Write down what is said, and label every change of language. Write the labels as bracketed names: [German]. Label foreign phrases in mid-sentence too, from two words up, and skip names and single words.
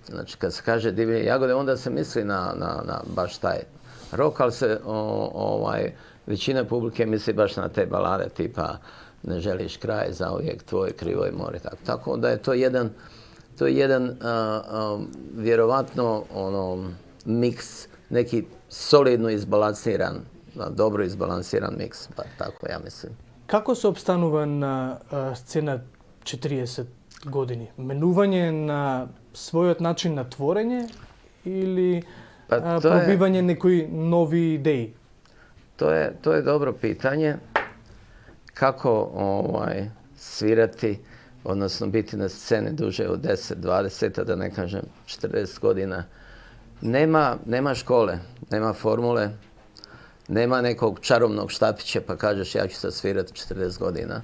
[Bosnian] Znači, kad se kaže Divlje jagode, onda se misli na baš taj rock, ali se većina publike misli baš na te balade tipa Ne želiš kraj, Zauvijek tvoj, Krivo je more. Tako da je to jedan vjerovatno miks, neki solidno izbalansiran, dobro izbalansiran miks, pa tako ja mislim. [Macedonian] Како се опстанува на сцена 40 години? Менување на својот начин на творење или пробивање некои нови идеи? [Bosnian] To je dobro pitanje. Kako svirati, odnosno biti na sceni duže od 10, 20, da ne kažem 40 godina. Nema škole, nema formule, nema nekog čarobnog štapića pa kažeš ja ću sad svirati 40 godina.